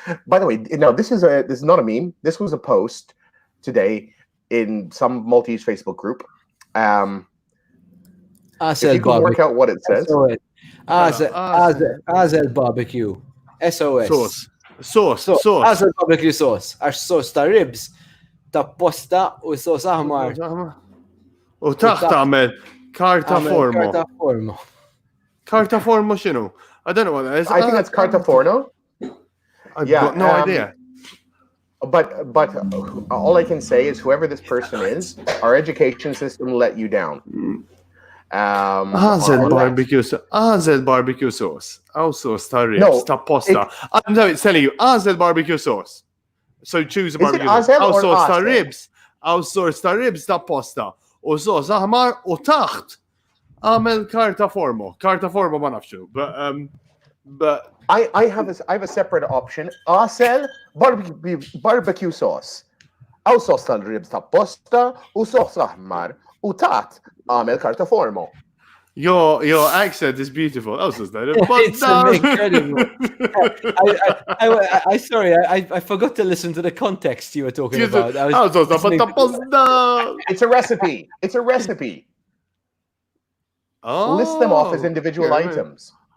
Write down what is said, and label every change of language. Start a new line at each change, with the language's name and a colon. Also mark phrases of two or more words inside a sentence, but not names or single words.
English: By the way, no, this is not a meme. This was a post today in some Maltese Facebook group. If
Maltese: Azel
English: you can work
Maltese: barbecue.
English: out what it says.
Maltese: Azel barbecue. SOS. Sauce. Azel
English: barbecue sauce.
Maltese: Għax sos ta' ribs ta' posta u sos aħmar. U taħt tagħmel karta formo. Karta formo x'inhu?
English: I don't know what that is. I think that's
Italian: carta forno.
English: I've got no idea. But all I can say is whoever this person is, our education system let you down.
Maltese: Azel
English: barbecue sauce.
Maltese: Sauce ta' ribs ta' posta.
English: No, it's telling you Azel barbecue sauce. So choose a barbecue sauce.
Maltese: Sauce ta' ribs. Sauce ta' ribs ta' posta. U sauce aħmar u taħt għamel karta formo. Karta formo ma nafxu.
English: But I have a separate option.
Maltese: Azel
English: barbecue sauce.
Maltese: Aw sauce ta' ribs ta' posta u sauce aħmar u taħt għamel karta formo.
English: Your accent is beautiful. Oh, so it's incredible. I forgot to listen to the context you were talking about. It's a recipe. It's a recipe. List them off as individual items.